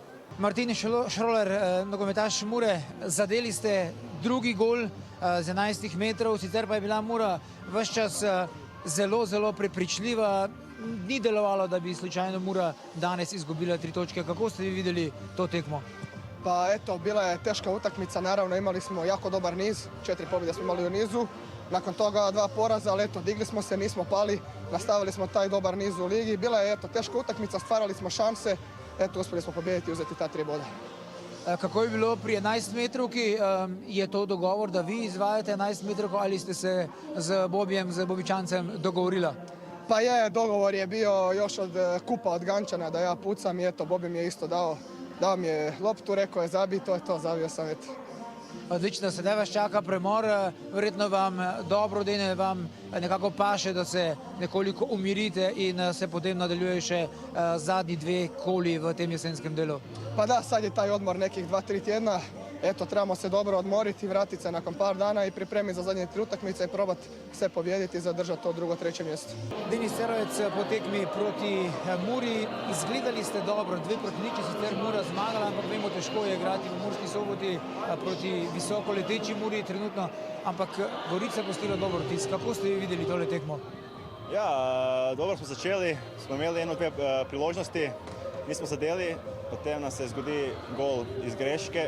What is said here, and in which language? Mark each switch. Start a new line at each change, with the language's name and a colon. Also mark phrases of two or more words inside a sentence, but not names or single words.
Slovenian: Martin Šroler, nogometaš Mure, zadeli ste drugi gol z 11 metrov, sicer pa je bila Mura ves čas zelo prepričljiva. Ni delovalo, da bi slučajno Mura danes izgubila 3 točke. Kako ste vi videli to tekmo?
Croatian: Pa eto, bila je teška utakmica, naravno imali smo jako dobar niz, 4 pobjede smo imali u nizu, nakon toga 2 poraza, ali eto, digli smo se, nismo pali, nastavili smo taj dobar niz u ligi, bila je eto, teška utakmica, stvarali smo šanse, eto, uspjeli smo pobijediti i uzeti ta 3 boda.
Slovenian: Kako je bilo pri 11 metrovki? Je to dogovor, da vi izvajate 11 metrovko ali ste se z Bobičancem dogovorila?
Croatian: Pa je, dogovor je bio još od kupa od Gančana da ja pucam i eto, Bobi mi je isto dao mi je loptu, rekao je zabij, to je to, zabio sam eto.
Slovenian: Odlično, sedaj vas čaka premor, verjetno vam dobro dene, vam nekako paše, da se nekoliko umirite in se potem nadaljuje še zadnji 2 koli v tem jesenskem delu.
Croatian: Pa da, sad je taj odmor nekih 2-3 tjedna, eto, trebamo se dobro odmoriti, vratiti se nakon par dana i pripremiti za zadnje 3 utakmice i probati sve pobijediti i zadržati to 2., 3. mjesto.
Slovenian: Denis Cerovec po tekmi proti Muri, izgledali ste dobro, 2 proti 0, sicer Mura zmagala, ampak vemo, težko je igrati v Murski Soboti proti visoko leteči Muri trenutno, ampak Gorica postila dober vtis. Kako ste vi videli tole tekmo? Ja, dobro smo začeli, smo imeli 1-2 priložnosti, nismo zadeli, potem nam se zgodi gol iz greške.